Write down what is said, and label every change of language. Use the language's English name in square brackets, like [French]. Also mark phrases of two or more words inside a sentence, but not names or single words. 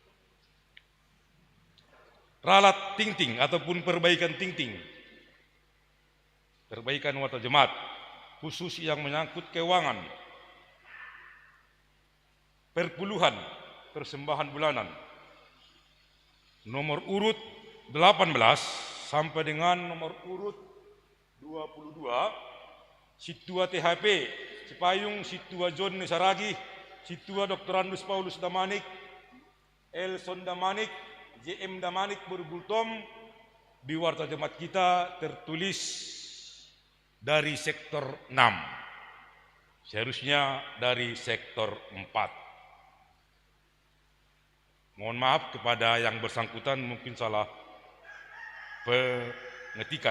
[Indonesian] Ralat ting-ting ataupun perbaikan ting-ting, perbaikan warta jemaat, khusus yang menyangkut keuangan, perpuluhan, persembahan bulanan, nomor urut 18 sampai dengan nomor urut 22, Situa THP, Cipayung, Situa John Nesaragi, Situa Dr. Andus Paulus Damanik, Elson Damanik, JM Damanik Berbultom, di warta jemaat kita tertulis dari sektor 6, seharusnya dari sektor 4. Mohon maaf kepada yang bersangkutan, mungkin salah pengetikan.